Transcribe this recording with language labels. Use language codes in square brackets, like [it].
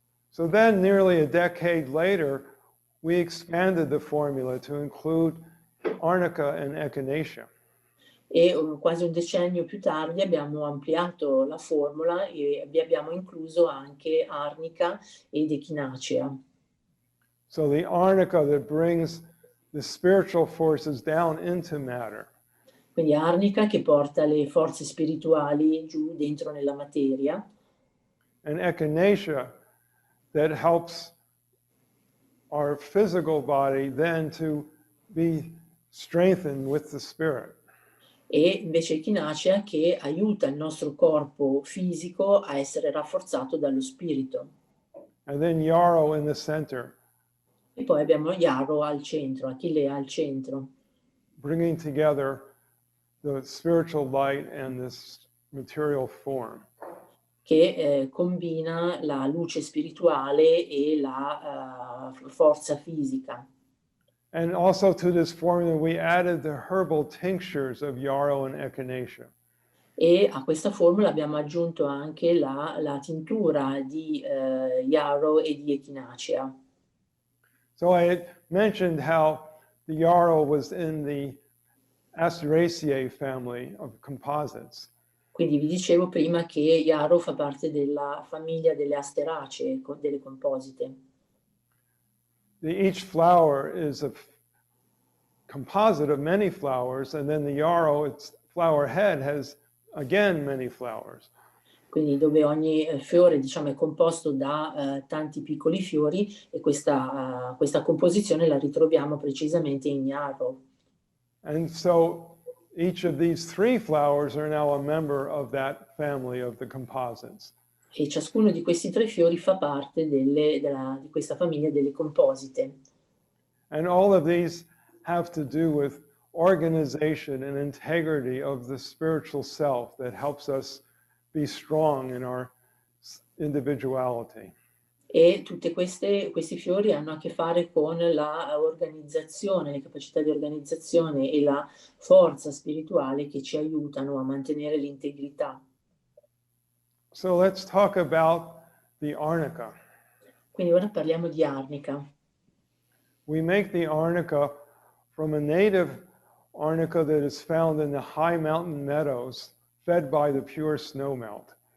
[en] So then, nearly a decade later, we expanded the formula to include arnica and echinacea. [it] E quasi un decennio più tardi abbiamo ampliato la formula e vi abbiamo incluso anche arnica ed echinacea. [en] So the arnica that brings the spiritual forces down into matter. [it] Quindi arnica che porta le forze spirituali giù dentro nella materia. [en] And echinacea that helps our physical body then to be strengthened with the spirit. [it] E invece echinacea che aiuta il nostro corpo fisico a essere rafforzato dallo spirito. [en] And then yarrow in the center. [it] E poi abbiamo yarrow al centro, achillea al centro. [en] Bringing together the spiritual light and this material form. [it] Che combina la luce spirituale e la forza fisica. [en] And also to this formula we added the herbal tinctures of yarrow and echinacea. [it] E a questa formula abbiamo aggiunto anche la tintura di yarrow e di echinacea. [en] So I had mentioned how the yarrow was in the Asteraceae family of composites. [it] Quindi vi dicevo prima che yarrow fa parte della famiglia delle asteracee, delle composite. [en] Each flower is a composite of many flowers, and then the yarrow, its flower head, has again many flowers. [it] Quindi dove ogni fiore, diciamo, è composto da tanti piccoli fiori, e questa composizione la ritroviamo precisamente in yarrow. [en] And so each of these three flowers are now a member of that family of the composites. [it] E ciascuno di questi tre fiori fa parte di questa famiglia delle composite. [en] And all of these have to do with organization and integrity of the spiritual self that helps us be strong in our individuality. [it] E tutti questi fiori hanno a che fare con la organizzazione, le capacità di organizzazione e la forza spirituale che ci aiutano a mantenere l'integrità. [en] So let's talk about the arnica. [it] Quindi ora parliamo di arnica. [en] We make the arnica from a native arnica that is found in the high mountain meadows fed by the pure snowmelt.